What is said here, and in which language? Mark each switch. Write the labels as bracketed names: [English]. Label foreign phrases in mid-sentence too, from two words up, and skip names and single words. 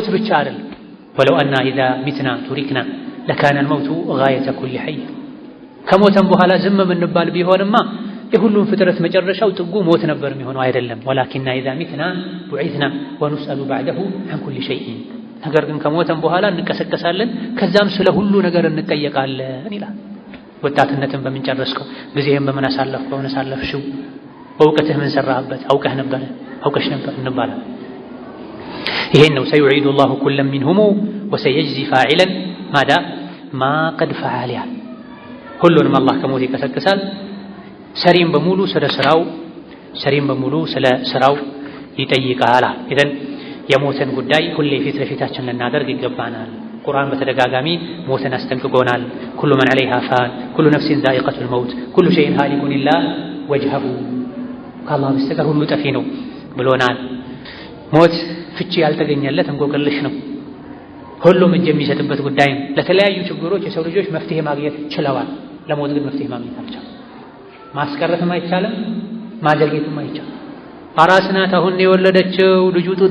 [Amharic] ብቻ አይደለም። [Arabic] ولو أنا إذا متنا تُركنا لكان الموت غاية كل حي። [Amharic] ከሞተም በኋላ ዝም የምንባል ቢሆንማ የሁሉም ፍጥረት መጨረሻው ጥጉ ሞት ነበር የሚሆነው። አይደለም። [Arabic] ولكننا إذا متنا بُعثنا ونُسأل بعده عن كل شيء። [Amharic] ነገር ግን ከሞተም በኋላ እንቀሰቀሳለን፣ ከዛም ስለ ሁሉ ነገር እንጠየቃለን ይላል። ወጣትነትን በምን ጨረስከው? ጊዜህን በምን አሳለፍከው? በምን አሳለፍሽው? በእውቀትህ ምን ሰራህበት? አውቀህ ነበር አውቀሽ ነበር እንባላለን። ይሄን ነው [Arabic] سيعيد الله كلاً منهم وسيجزي فاعلاً ما ما قد فعل [Amharic] ያል። ሁሉንም አላህ ከሞት ይቀሰቅሳል። ሰሪም በሙሉ ስለ ስራው ይጠይቃል። ኢዘን የሞትን ጉዳይ ሁሌ ፊት ለፊታችን ልናደርግ ይገባናል። ቁርአን በተደጋጋሚ ሞትን አስጠንቅቆናል። [Arabic] كل من عليها فان كل نفس ذائقة الموت كل شيء هالك إلا وجهه፣ [Amharic] ከአላህ በስተቀር ሁሉ ጠፊ ነው ብሎናል። ሞት ፍቺ ያልተገኘለት እንቆቅልሽ ነው። ሁሉም እጅ የሚሰጥበት ጉዳይ ነው። ለተለያዩ ችግሮች የሰው ልጆች መፍትሄ ማግኘት ችለዋል። ለሞት ግን መፍትሄ ማግኘት አልቻለም። ማስቀረትም አይቻልም፣ ማዘግየትም አይቻልም። አራስ ናት፣ አሁን የወለደችው ልጁ ጡጦ